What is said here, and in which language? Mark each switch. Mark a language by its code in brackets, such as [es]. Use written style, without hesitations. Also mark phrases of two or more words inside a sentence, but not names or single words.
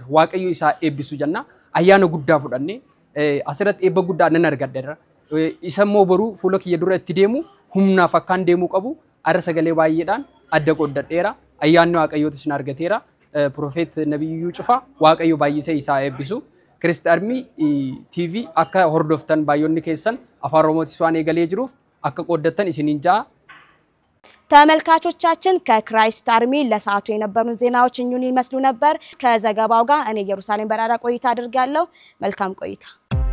[om] Waaqayyo isaa eebbisu jenna ayyaana guddaa fudhannee asirratti eebba guddaa nan argadheera. Isa immoo boruu fuula kiyya dura itti deemu humnaaf akkaan deemuu qabu arra sagalee baay'eedhaan adda qoodadheera. Ayyaanni waaqayyootis na argateera. Profeet Nabiyyuu Cufaa waaqayyo baay'isee isaa eebbisu. Christ Army TV akka hordoftan baay'inni keessan Afaan Oromootiis waan yaa'ee jiruuf akka qoodattan isiniin jenna [am] ተመልካቾቻችን ከክራይስት አርሚ ለሰዓቱ የነበሩ ዜናዎች እኙን ይመስሉ ነበር። ከዘገባው ጋር እኔ ኢየሩሳሌም በራራ ቆይታ አድርጋለሁ። መልካም ቆይታ